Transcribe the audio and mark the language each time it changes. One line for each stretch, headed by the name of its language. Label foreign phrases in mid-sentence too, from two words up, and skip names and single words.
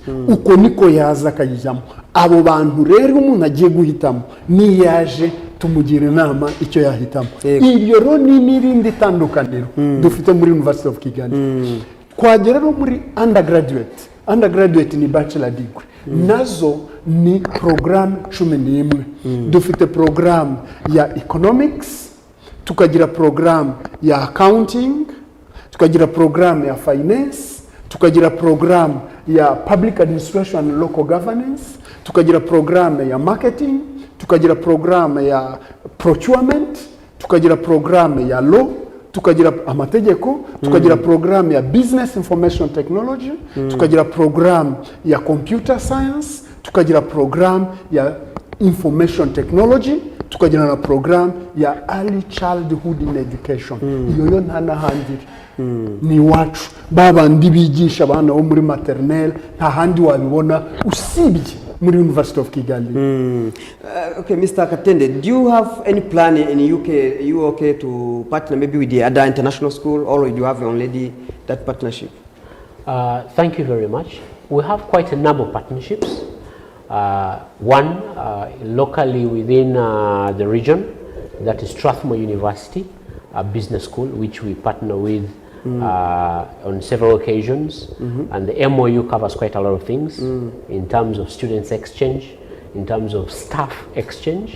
Kinyarwanda: Uko niko yaza akayijyamo. Abo bantu rero umuntu agiye guhitamo ni yaje tumugira inama icyo yahitamo. Ibyo rero ni n'irindi tandukaniro dufite muri University of Kigali. Kwagera no muri undergraduate ni
English: bachelor degree,
Kinyarwanda: nazo ni program 11. Dufite program ya economics, tukagira program ya accounting, tukagira program ya finance, tukagira program ya
English: public administration and local governance,
Kinyarwanda: tukagira program ya marketing, tukagira program ya procurement, tukagira program ya law, tukagira amategeko, tukagira program ya
English: business information technology,
Kinyarwanda: tukagira program ya
English: computer science,
Kinyarwanda: tukagira program ya
English: information technology,
Kinyarwanda: tukagira na program ya
English: early childhood in education
Kinyarwanda: iyo nta n'ahandi ni iwacu babandi bigisha abana bo muri maternelle nta handi wabibona usibye muri University of Kigali.
English: Okay, Mr. Katende, do you have any plan in UK? Are you okay to partner maybe with the other international school, or do you have already that partnership? Thank you very much. We have quite a number of partnerships. One locally within the region, that is Strathmore University, a business school which we partner with on several occasions, and the MOU covers quite a lot of things in terms of students exchange, in terms of staff exchange.